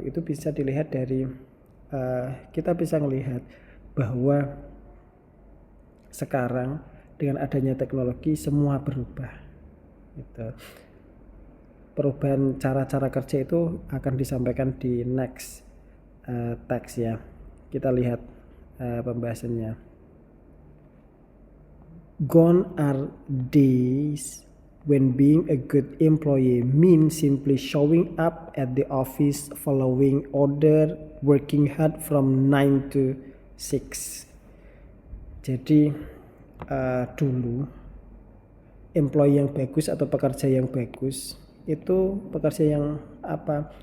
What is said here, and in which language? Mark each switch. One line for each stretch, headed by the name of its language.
Indonesian: Itu bisa dilihat dari kita bisa melihat bahwa sekarang dengan adanya teknologi semua berubah gitu. Perubahan cara-cara kerja itu akan disampaikan di
English: next text
Indonesian: ya. Kita lihat pembahasannya.
English: Gone are days when being a good employee means simply showing up at the office, following order, working hard from 9 to 6.
Indonesian: Jadi dulu employee yang bagus atau pekerja yang bagus itu pekerja yang apa?